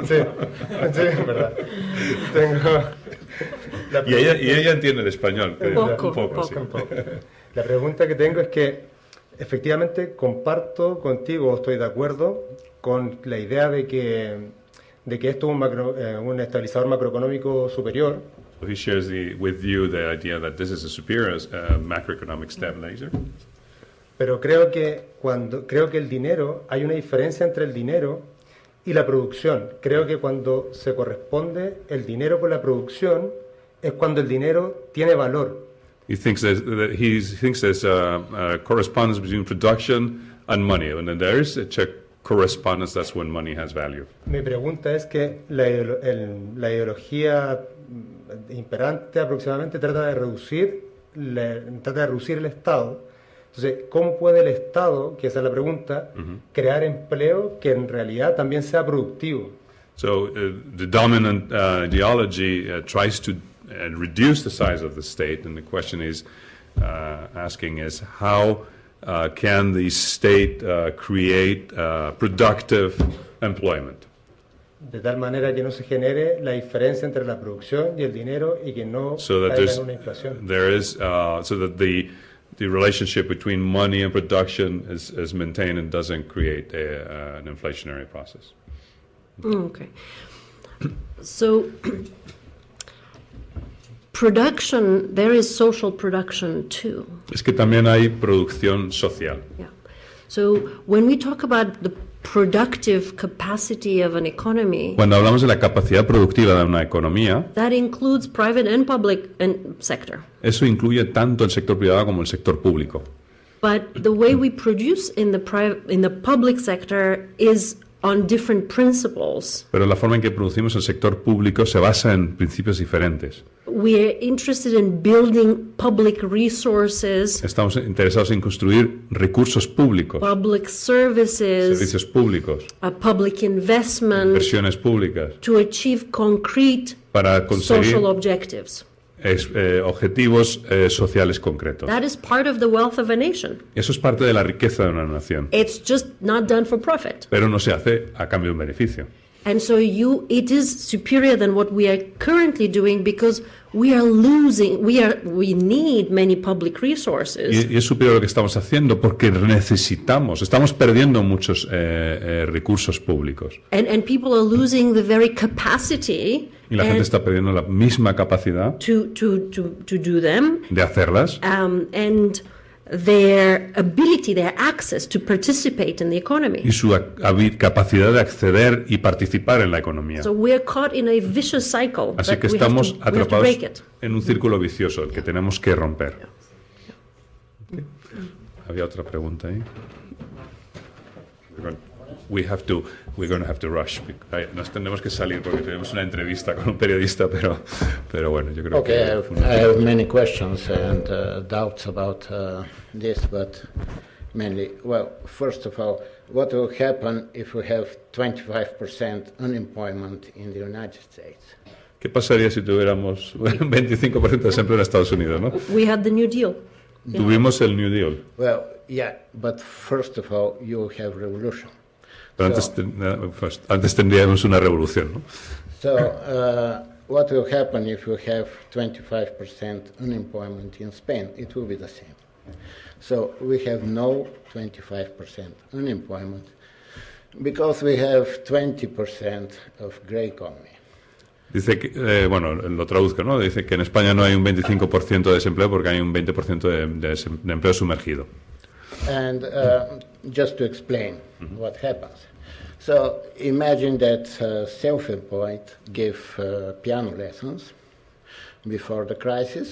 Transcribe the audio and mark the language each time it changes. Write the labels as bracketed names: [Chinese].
[Spanish] Sí, es verdad. Tengo... la Y ella entiende el español. Poco, un poco, poco. sí. Un poco. La pregunta que tengo es que efectivamente comparto contigo, estoy de acuerdo con la idea de que esto es un estabilizador macroeconómico superior, [English] He shares with you the idea that this is a superior macroeconomic stabilizer. [Spanish] pero creo que el dinero, hay una diferencia entre el dinero y la producción. Creo que cuando se corresponde el dinero con la producción es cuando el dinero tiene valor. [English] He thinks there's a correspondence between production and money. When there is a correspondence, that's when money has value. [Spanish] Mi pregunta es que la ideología imperante aproximadamente trata de reducir el Estado. Entonces, ¿cómo puede el Estado, que esa es la pregunta, crear empleo que en realidad también sea productivo? [English] So the dominant ideology tries to reduce the size of the state, and the question is asking is how can the state create productive employment? [Spanish] De tal manera que no se genere la diferencia entre la producción y el dinero y que no [English] So that [Spanish] caiga en una inflación. [English] so that the relationship between money and production is maintained and doesn't create an inflationary process. Okay. So, production, there is social production too. [Spanish] Es que también hay producción social. [English] Yeah. So, when we talk about the productive capacity of an economy, [Spanish] Cuando hablamos de la capacidad productiva de una economía, [English] that includes private and public sector. [Spanish] eso incluye tanto el sector privado como el sector público. [English] But the way we produce in the public sector is on different principles. [Spanish] Pero la forma en que producimos el sector público se basa en principios diferentes. [English] We are interested in building public resources, [Spanish] Estamos interesados en construir recursos públicos, [English] public services, [Spanish] servicios públicos, [English] public investment [Spanish] inversiones públicas, [English] to achieve concrete [Spanish] para conseguir [English] social objectives. [Spanish] objetivos sociales concretos. [English] That is part of the wealth of a nation. [Spanish] Eso es parte de la riqueza de una nación, [English] It's just not done for profit. [Spanish] pero no se hace a cambio de un beneficio. [English] And so it is superior than what we are currently doing because we are losing, we need many public resources. [Spanish] Y es superior a lo que estamos haciendo porque estamos perdiendo muchos recursos públicos. [English] And people are losing the very capacity [Spanish] Y la gente está perdiendo la misma capacidad [English] to do them, [Spanish] de hacerlas [English] and their ability, their access to participate in the economy. [Spanish] y su capacidad de acceder y participar en la economía. [English] So we're caught in a vicious cycle [Spanish] Así [English] that [Spanish] que [English] we have [Spanish] estamos [English] to break [Spanish] atrapados [English] it. [Spanish] en un círculo vicioso, el que tenemos que romper. Había otra pregunta ahí. [English] We're going to have to rush. [Spanish] Nos tenemos que salir porque tenemos una entrevista con un periodista, pero bueno, yo creo [English] Okay, [Spanish] que... [English] I have many questions and doubts about this, but mainly, well, first of all, what will happen if we have 25% unemployment in the United States? [Spanish] ¿Qué pasaría si tuviéramos un 25% de desempleo en Estados Unidos, no? [English] We had the New Deal. [Spanish] Tuvimos el New Deal, [English] Well, yeah, but first of all, you have revolution. [Spanish] pero antes tendríamos una revolución, ¿no? [English] So, what will happen if you have 25% unemployment in Spain? It will be the same. So, we have no 25% unemployment because we have 20% of grey economy. [Spanish] Dice que, bueno, lo traduzco, ¿no? Dice que en España no hay un 25% de desempleo porque hay un 20% de empleo sumergido. [English] And just to explain what happens. So imagine that self-employed give piano lessons before the crisis.